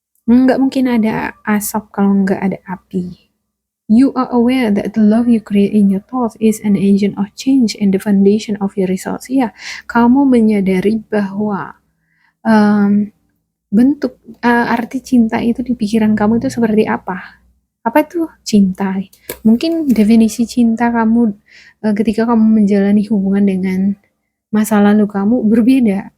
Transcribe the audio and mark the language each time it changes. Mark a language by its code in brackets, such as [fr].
[id] Nggak mungkin ada asap kalau nggak ada api. [en] You are aware that the love you create in your thoughts is an agent of change and the foundation of your results. [id] Ya, kamu menyadari bahwa bentuk arti cinta itu di pikiran kamu itu seperti apa? Apa itu cinta? Mungkin definisi cinta kamu ketika kamu menjalani hubungan dengan masa lalu kamu berbeda.